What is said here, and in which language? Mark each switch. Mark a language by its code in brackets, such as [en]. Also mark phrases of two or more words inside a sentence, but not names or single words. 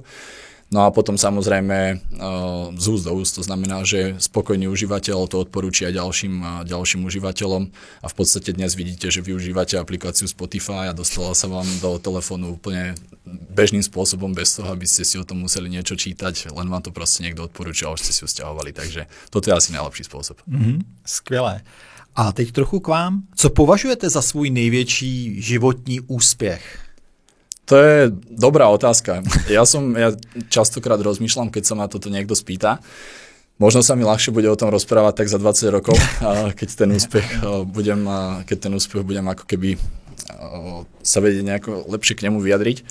[sk] No a potom samozrejme z úst do úst, to znamená, že spokojný užívateľ to odporúči aj ďalším užívateľom a v podstate dnes vidíte, že využívate aplikáciu Spotify a dostala sa vám do telefónu úplne bežným spôsobom bez toho, aby ste si o tom museli niečo čítať, len vám to proste niekto odporúčil a už ste si ju stiahovali, takže toto je asi najlepší spôsob. [cs] Skvělé. A teď trochu k vám. Co považujete za svůj největší životní úspěch? [sk] To je dobrá otázka. Ja častokrát rozmýšľam, keď sa ma toto niekto spýta. Možno sa mi ľahšie bude o tom rozprávať tak za 20 rokov, keď ten úspech budem ako keby sa vedieť nejako lepšie k nemu vyjadriť.